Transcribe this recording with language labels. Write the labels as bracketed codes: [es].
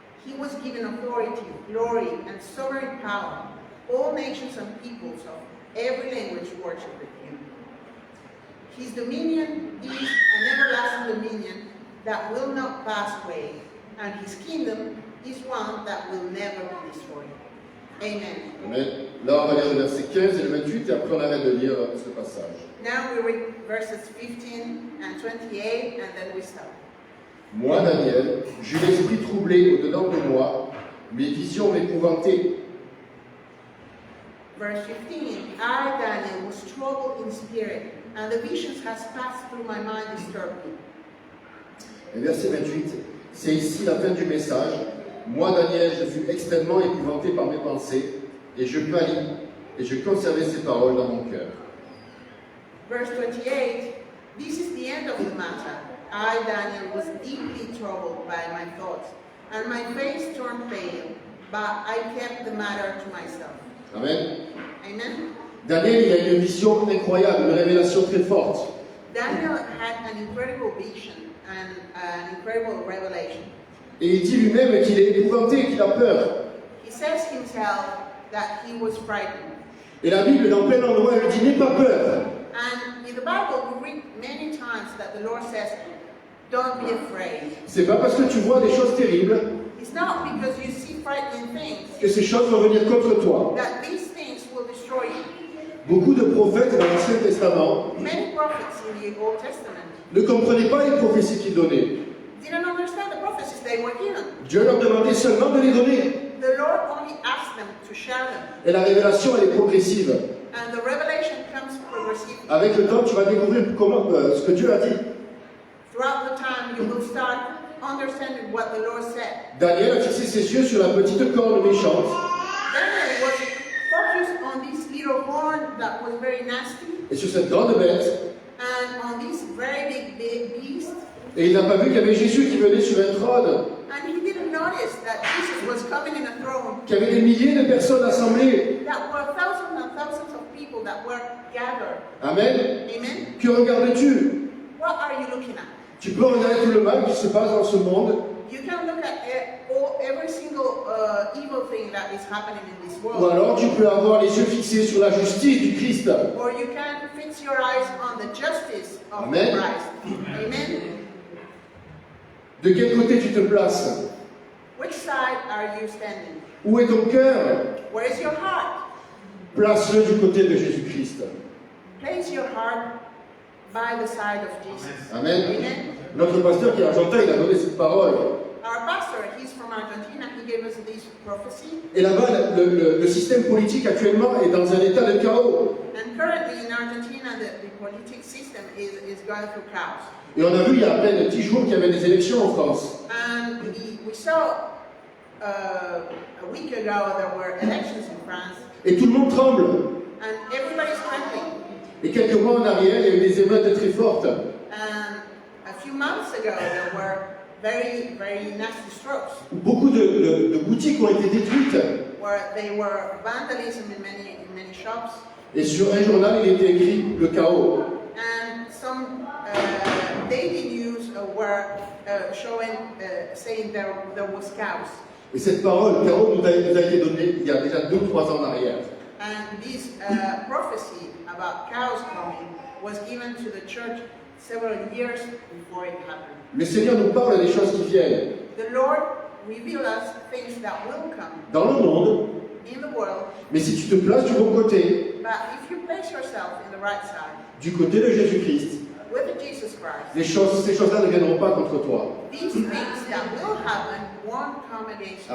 [en] He was given authority, glory, and sovereign power. All nations and peoples of every language worshiped him. His dominion is an everlasting dominion that will not pass away, and his kingdom is one that will never be destroyed. Amen. Amen. [fr] Là, on va lire le verset 15 et le 28, et après on arrête de lire ce passage. [en] Now we read verses 15 and 28, and then we stop. [fr] Moi, Daniel, j'eus l'esprit troublé au-dedans de moi, mes visions m'épouvantaient. [en] Verse 15, I, Daniel, was troubled in spirit, and the visions has passed through my mind disturbed me. [fr] Et verset 28, c'est ici la fin du message. Moi, Daniel, je fus extrêmement épouvanté par mes pensées, et je pâlis, et je conservais ces paroles dans mon cœur. [en] Verse 28, this is the end of the matter. I, Daniel, was deeply troubled by my thoughts, and my face turned pale, but I kept the matter to myself. Amen. Amen. [fr] Daniel, il a une vision incroyable, une révélation très forte. [en] Daniel had an incredible vision and an incredible revelation. [fr] Et il dit lui-même qu'il est épouvanté, qu'il a peur. [en] He says himself that he was frightened. [fr] Et la Bible, dans plein endroit, elle dit « N'aie pas peur ». [en] And in the Bible, we read many times that the Lord says, don't be afraid. [fr] C'est pas parce que tu vois des choses terribles [en] It's not because you see frightening things [fr] que ces choses vont venir contre toi. [en] that these things will destroy you. [fr] Beaucoup de prophètes dans l'Ancien Testament [en] Many prophets in the Old Testament [fr] ne comprenaient pas les prophéties qu'il donnait. [en] didn't understand the prophecies they were given. [fr] Dieu leur demandait seulement de les donner. [en] The Lord only asked them to share them. [fr] Et la révélation, elle est progressive. [en] And the revelation [fr] Avec le temps, tu vas découvrir comment, ce que Dieu a dit. [en] Throughout the time, you will start understanding what the Lord said. [fr] Daniel a fixé ses yeux sur la petite corne méchante. [en] Daniel was focused on this little horn that was very nasty [fr] Et sur cette grande bête. [en] and on this very big beast. [fr] Et il n'a pas vu qu'il y avait Jésus qui venait sur un trône. [en] And he didn't notice that Jesus was coming in a throne. [fr] Qu'il y avait des milliers de personnes assemblées. [en] That were thousands and thousands of people that were gathered. Amen. Amen. [fr] Que regardes-tu? [en] What are you looking at? [fr] Tu peux regarder tout le mal qui se passe dans ce monde. [en] You can look at every single evil thing that is happening in this [fr] Ou [en] world. [fr] alors tu peux avoir les yeux fixés sur la justice du Christ. [en] Or you can fix your eyes on the justice of Amen. Christ. Amen. [fr] De quel côté tu te places? [en] Which side are you standing? [fr] Où est ton cœur? [en] Where is your heart? [fr] Place-le du côté de Jésus-Christ. [en] Place your heart by the side of Jesus. Amen. Amen. [fr] Notre pasteur qui est argentin, il a donné cette parole. [en] Our pastor, he's from Argentina, he gave us this prophecy. [fr] Et là-bas, le système politique actuellement est dans un état de chaos. [en] And currently in Argentina, the political system is going through chaos. [fr] Et on a vu il y a à peine 10 jours qu'il y avait des élections en France. [en] And we saw a week ago there were elections in France, [fr] Et tout le monde tremble. [en] and everybody's trembling. [fr] Et quelques mois en arrière, il y a eu des émeutes très fortes. [en] And a few months ago there were very, very nasty strokes, [fr] Beaucoup de boutiques ont été détruites. [en] where they were vandalism in many shops, [fr] Et sur un journal, il était écrit le chaos. [en] and some daily news were showing, saying there was chaos. [fr] Et cette parole, chaos, nous a été donnée il y a déjà 2-3 ans en arrière. [en] And this prophecy about chaos coming was given to the church several years before it happened. [fr] Le Seigneur nous parle des choses qui viennent. [en] The Lord reveals us things that will come [fr] Dans le monde, [en] in the world, [fr] mais si tu te places du bon côté, [en] but if you place yourself in the right side [fr] du côté de Jésus-Christ, [en] with Jesus Christ, [fr] ces choses-là ne viendront pas contre toi. [en] these things that will happen won't come against you.